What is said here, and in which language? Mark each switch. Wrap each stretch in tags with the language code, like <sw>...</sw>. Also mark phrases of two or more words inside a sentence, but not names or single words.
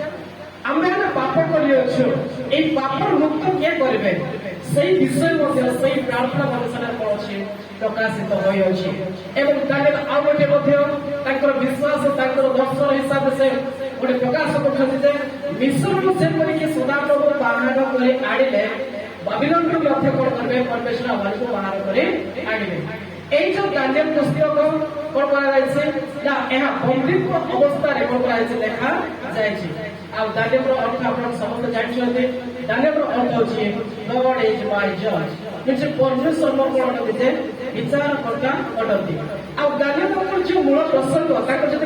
<or>ଆମେ ପାପ କରିଅଛୁ ଏଇ ପାପର ମୁକ୍ତ କିଏ କରିବେ ସେଇ ବିଷୟ ମଧ୍ୟ ସେଇ ପ୍ରାର୍ଥନା ଅନୁସାରେ କଣ ଅଛି ପ୍ରକାଶିତ ହୋଇଅଛି ଏବଂ ଦାନିଏଲ ଆଉ ଗୋଟେ ମଧ୍ୟ ତାଙ୍କର ବିଶ୍ୱାସ ତାଙ୍କର ଦର୍ଶନ ହିସାବରେ ସେ ଗୋଟେ ପ୍ରକାଶ କରୁଛନ୍ତି ଯେ ମିଶ୍ରକୁ ଯେପରିକି ସଦାପ୍ରଭୁ ବାହାର କରି ଆଣିଲେ ବାବିଲୋନକୁ ମଧ୍ୟ କଣ କରିବେ ପରମେଶ୍ୱର ଆମକୁ ବାହାର କରି ଆଣିବେ</or> <bn>এই যে দানিয়েল পুস্তক কোন</bn> <or>କରାଯାଇଛି ନା ଏହା ବନ୍ଦିତ୍ୱ ଅବସ୍ଥାରେ କୋନ କରାଯାଇଛି ଲେଖା ଯାଇଛି ଆଉ ଦାନିଏଲର ଅର୍ଥ ଆପଣ ସମସ୍ତେ ଜାଣିଛନ୍ତି ଦାନିଏଲର ଅର୍ଥ ହେଉଛି</or> <en>God is my judge</en> <or>म्हणजे ପରମେଶ୍ୱର ମୋର କଣ ଅଟନ୍ତି ଯେ ବିଚାରକର୍ତ୍ତା ଅଟନ୍ତି ଆଉ ଦାନିଏଲଙ୍କର ଯେଉଁ ମୂଳ ପ୍ରସଙ୍ଗ ତାଙ୍କର ଯଦି</or>